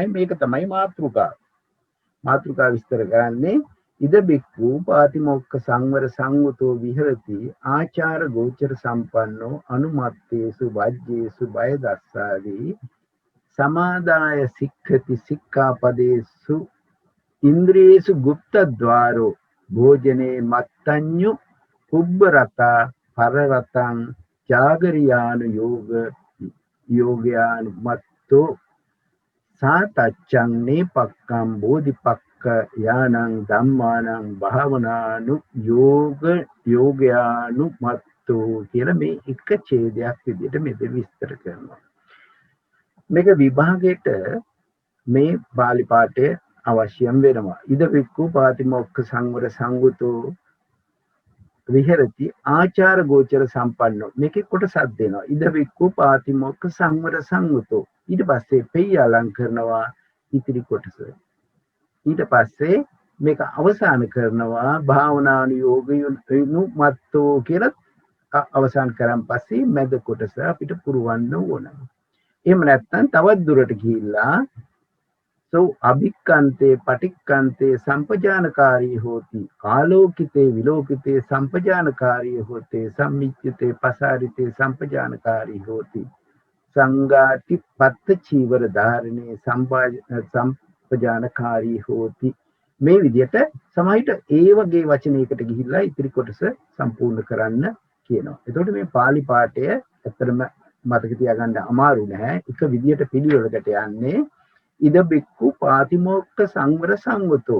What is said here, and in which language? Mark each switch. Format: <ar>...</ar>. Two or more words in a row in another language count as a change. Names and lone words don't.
<si>මේක තමයි මාතෘකාව. මාතෘකාව විස්තර කරන්නේ</si> <pi>ඉද බික්ඛු පාතිමොක්ඛ සංවර සංවතෝ විහෙරති ආචාර ගෝචර සම්පන්නෝ අනුමත්තේසු වජ්ජේසු බය දස්සාවි සමාදාය සික්ඛති සික්ඛාපදේසු ඉන්ද්‍රියේසු ගුප්තද්වාරෝ භෝජනේ මත්තඤ්ඤු පුබ්බරතා පරරතං ජාගරියානු යෝගයානු මත්තෝ සාතච්ඡං නේපක්ඛම් බෝධිපක්ඛ यानं ධම්මානං භාවනානු යෝගයානුමත්තෝ</pi> <si>කියලා මේ එක ඡේදයක් විදිහට මෙතන විස්තර කරනවා. මේක විභාගයට මේ බාලි පාඨය අවශ්‍යම් වෙනවා.</si> <pi>ඉද වික්ඛු පාතිමොක්ඛ සංවර සංගතෝ විහෙරති ආචාර ගෝචර සම්පන්නෝ.</pi> <si>මේකේ කොටසක් දෙනවා.</si> <pi>ඉද වික්ඛු පාතිමොක්ඛ සංවර සංගතෝ.</pi> <si>ඊට පස්සේ පෙය අලං කරනවා ඉතිරි කොටස. ඊට පස්සේ මේක අවසන් කරනවා</si> <pi>භාවනානුයෝගයු මත්තෝ</pi> <si>කියලා අවසන් කරන් පස්සේ මැද කොටස අපිට පුරවන්න ඕන. එහෙම නැත්නම් තවත් දුරට ගිහිල්ලා</si> <pi>සෝ අභික්කන්තේ පටික්කන්තේ සම්පජානකාරී හෝති ආලෝකිතේ විලෝකිතේ සම්පජානකාරී හෝතේ සම්මිච්ඡිතේ පසාරිතේ සම්පජානකාරී හෝති සංඝාටි පත්ත චීවර ධාරණේ සම්පජානකාරී හෝති.</pi> <si>මේ විදිහට සමහිත ඒ වගේ වචනයකට ගිහිල්ලා ඉතිරි කොටස සම්පූර්ණ කරන්න කියනවා. එතකොට මේ පාලි පාඨය ඇත්තටම මතක තියාගන්න අමාරු නෑ. එක විදිහට පිළිවෙලකට යන්නේ</si> <pi>ඉද බික්කු පාතිමෝක්ඛ සංවර සංවතෝ.</pi>